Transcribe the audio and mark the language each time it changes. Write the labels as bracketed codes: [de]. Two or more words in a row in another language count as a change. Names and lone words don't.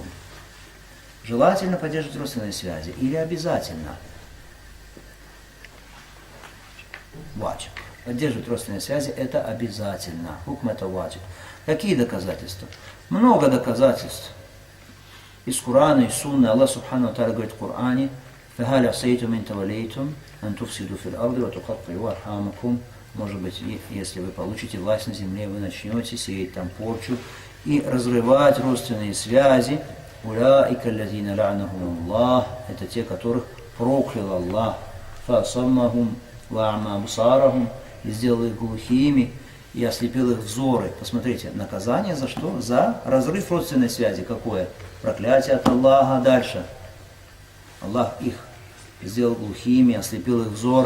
[ru] Желательно поддерживать родственные связи или обязательно? Ваджиб. Поддерживать родственные связи – это обязательно. Хукм – это ваджиб. Какие доказательства? Много доказательств. Из Корана, из Сунны. Аллах Субхану ва Тааля говорит в Коране: [ar] «فهل عسيتم إن توليتم أن تفسدوا في الأرض وتقطعوا أرحامكم». [ru] Может быть, если вы получите власть на земле, вы начнете сеять там порчу и разрывать родственные связи. [ar] أولئك الذين لعنهم الله. [ru] Это те, которых проклял Аллах. [ar] فأصمهم وأعمى أبصارهم. [ru] И сделал их глухими, и ослепил их взоры. Посмотрите, наказание за что? За разрыв родственной связи. Какое? Проклятие от Аллаха. Дальше. Аллах их сделал глухими, ослепил их взоры.